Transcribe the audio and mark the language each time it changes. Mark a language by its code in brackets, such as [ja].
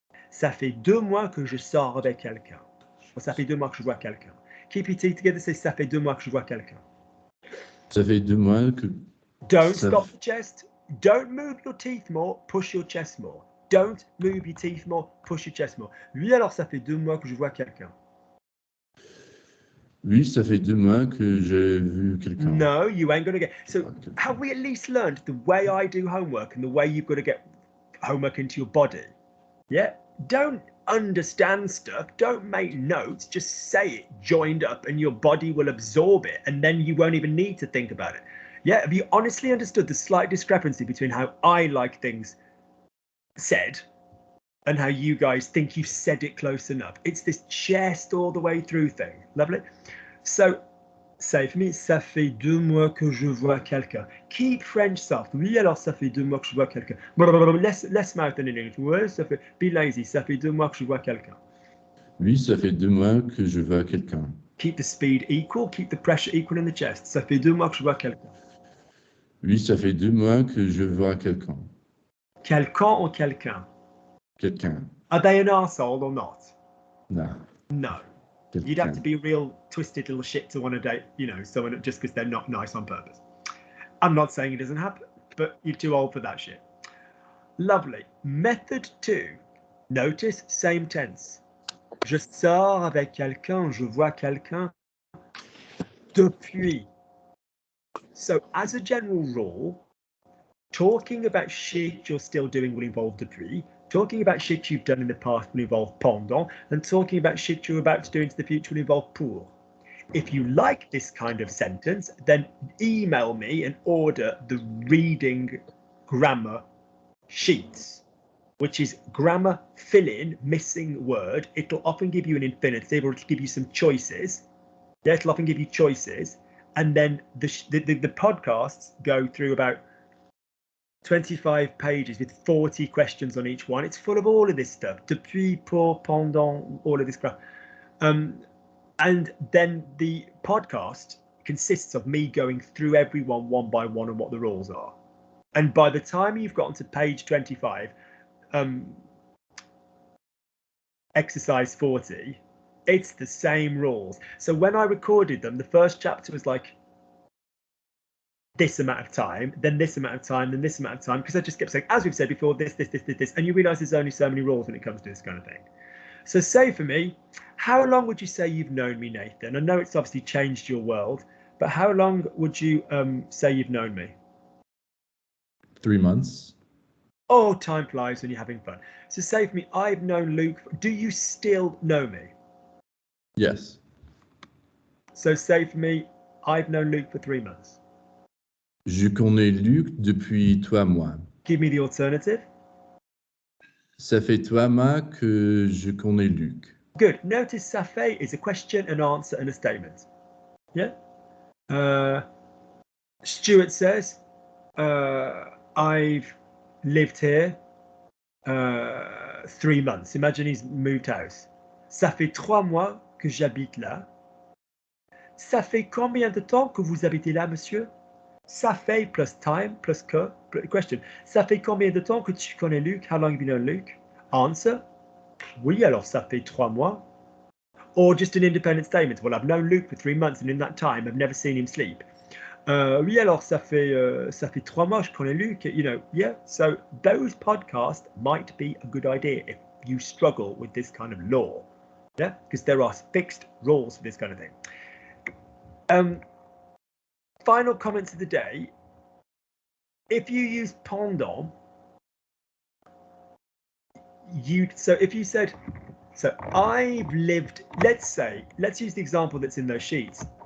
[fr] Ça fait 2 mois que je sors avec quelqu'un. Or, ça fait 2 mois que je vois quelqu'un. [en] Keep your teeth together, say [fr] ça fait 2 mois que je vois quelqu'un. Ça fait 2 mois que... [en] Don't [fr] Ça- [en] stop the chest. Don't move your teeth more, push your chest more. Don't move your teeth more, push your chest more. [fr] Oui, alors ça fait 2 mois que je vois quelqu'un. Oui, ça fait 2 mois que j'ai vu quelqu'un. [en] No, you ain't gonna get. So Okay. have we at least learned the way I do homework and the way you've got to get homework into your body? Yeah. Don't understand stuff. Don't make notes. Just say it joined up and your body will absorb it and then you won't even need to think about it. Yeah. Have you honestly understood the slight discrepancy between how I like things said and how you guys think you've said it close enough? It's this chest all the way through thing. Lovely. So say for me, [fr] ça fait 2 mois que je vois quelqu'un. [en] Keep French soft. [fr] Oui, alors ça fait 2 mois que je vois quelqu'un. [en] Less mouth than in English. [fr] Ouais, ça fait, [en] be lazy. [fr] Ça fait 2 mois que je vois quelqu'un. Oui, ça fait 2 mois que je vois quelqu'un. [en] Keep the speed equal. Keep the pressure equal in the chest. [fr] Ça fait 2 mois que je vois quelqu'un. Oui, ça fait 2 mois que je vois quelqu'un. Quelqu'un or quelqu'un? Quelqu'un. [en] Are they an arsehole or not? [fr] Non. [en] No. You'd have to be a real twisted little shit to want to date, you know, someone just because they're not nice on purpose. I'm not saying it doesn't happen, but you're too old for that shit. Lovely. Method 2. Notice same tense. [fr] Je sors avec quelqu'un, je vois quelqu'un depuis. [en] So as a general rule, talking about shit you're still doing will involve depuis. Talking about shit you've done in the past will involve pendant, and talking about shit you're about to do into the future will involve pour. If you like this kind of sentence, then email me and order the reading grammar sheets, which is grammar fill-in, missing word. It'll often give you an infinitive or it'll give you some choices. Yeah, it'll often give you choices. And then the podcasts go through about 25 pages with 40 questions on each one. It's full of all of this stuff. Depuis, pour, pendant, all of this crap. And then the podcast consists of me going through everyone one by one and what the rules are. And by the time you've gotten to page 25, exercise 40, it's the same rules. So when I recorded them, the first chapter was like this amount of time, then this amount of time, then this amount of time, because I just kept saying, as we've said before, this, and you realize there's only so many rules when it comes to this kind of thing. So say for me, how long would you say you've known me, Nathan? I know it's obviously changed your world, but how long would you say you've known me? 3 months. Oh, time flies when you're having fun. So say for me, I've known Luke. Do you still know me? Yes. So say for me, I've known Luke for 3 months. [fr] Je connais Luc depuis 3 mois. [en] Give me the alternative. [fr] Ça fait 3 mois que je connais Luc. [en] Good. Notice ça fait is a question, an answer, and a statement. Yeah. Stuart says, I've lived here 3 months. Imagine he's moved house. [fr] Ça fait 3 mois que j'habite là. Ça fait combien de temps que vous habitez là, monsieur? Ça fait plus time plus que. Question. Ça fait combien de temps que tu connais Luc? [en] How long have you known Luke? Answer. [fr] Oui, alors ça fait 3 mois. [en] Or just an independent statement. Well, I've known Luke for 3 months, and in that time, I've never seen him sleep. [fr] Oui, alors ça fait 3 mois je connais Luc. [en] You know, yeah. So those podcasts might be a good idea if you struggle with this kind of law. Yeah, because there are fixed rules for this kind of thing. Final comments of the day. If you use pendant, if you said, so I've lived, let's use the example that's in those sheets.